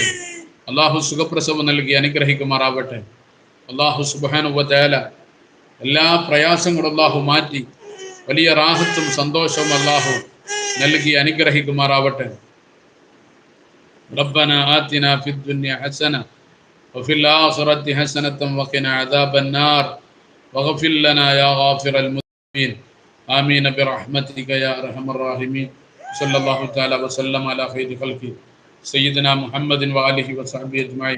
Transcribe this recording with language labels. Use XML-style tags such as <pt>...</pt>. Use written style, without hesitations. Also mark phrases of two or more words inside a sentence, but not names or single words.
<ml>അള്ളാഹു സുഖപ്രസവം നൽകി അനുഗ്രഹിക്കുമാറാവട്ടെ. അള്ളാഹു</ml> <ar>سبحانه وتعالى</ar> <ml>എല്ലാ പ്രയാസങ്ങളും അള്ളാഹു മാറ്റി വലിയ റാഹത്തും സന്തോഷവും അള്ളാഹു നൽകി അനുഗ്രഹിക്കുമാറാവട്ടെ.</ml> <ar>ربنا آتنا في الدنيا حسنة وفي الآخرة حسنة وقنا عذاب النار واغفر لنا يا غافر المذنبين آمين برحمتك يا أرحم الراحمين. صلى الله تعالى وسلم على خير خلقه سيدنا محمد وآله وصحبه أجمعين.</ar>